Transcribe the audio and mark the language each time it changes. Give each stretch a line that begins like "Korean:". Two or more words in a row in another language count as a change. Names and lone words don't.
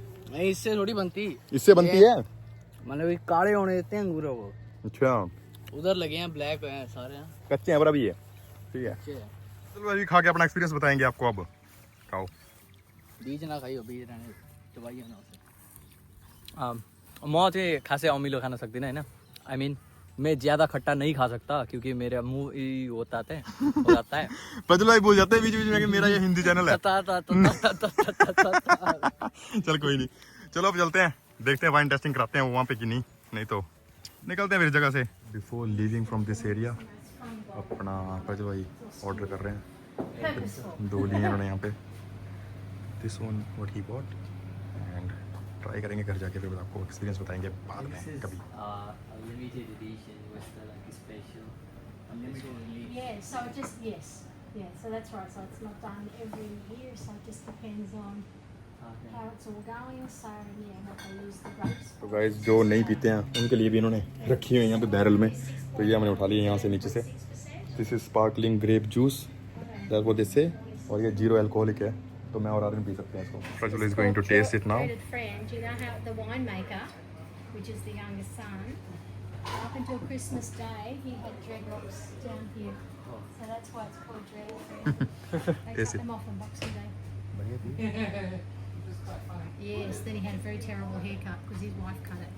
Hindi: नहीं इससे थोड़ी बनती, इससे बनती है, मतलब ये काले होने देते हैं अंगूरों को। अच्छा, उधर लगे हैं, ब्लैक हैं सारे हैं। कच्चे हैं पर अभी है। ठीक है, अच्छे हैं। चलो अभी खा के अपना एक्सपीरियंस बताएंगे आपको। अब खाओ। बीज ना खाइयो, बीज रहने दवाइयाँ ना उसे।
Nepali: म चाहिँ खासै अमिलो खान सक्दिनँ होइन।
English: I mean
Hindi: मैं ज़्यादा खट्टा नहीं खा सकता क्योंकि मेरा मुंह ही होता है हो जाता है। प्रज्वल भूल जाते हैं बीच बीच में कि मेरा ये हिंदी चैनल है। चल कोई नहीं, चलो अब चलते हैं, देखते हैं
English: wine tasting
Hindi: कराते हैं वहाँ पे कि नहीं। नहीं तो निकलते हैं फिर जगह से।
English: before leaving from this area
Hindi: अपना प्रज्वल भाई ऑर्डर कर रहे हैं, 2 लिए उन्होंने यहाँ पे।
English: this one what he bought, and
Hindi: ट्राई करेंगे घर जाके, फिर आपको एक्सपीरियंस बताएंगे बाद में कभी।
English: Limited edition was the like special. Yeah, so it just, yes. Yeah, so that's right. So it's not done every year, so it just depends on how it's all going. So, yeah, what they use the grapes
Hindi: तो
English: for.
Hindi: गाइस जो नहीं पीते हैं उनके लिए भी इन्होंने रखी हुई है यहाँ पे बैरल में। तो ये हमने उठा लिया यहाँ से नीचे से।
English: this is sparkling grape juice, that what they say,
Hindi: और ये 0 अल्कोहलिक है, तो मैं और आर्यन पी सकते हैं इसको।
English: Prajwal is going to test it now. Fruited friend, you know how the winemaker, which is the youngest son, up until Christmas Day, he had dreadlocks down here. So that's why it's called dread friend. They Taste cut it. them off on Boxing Day. Yes, then he had a very terrible haircut because his wife cut it.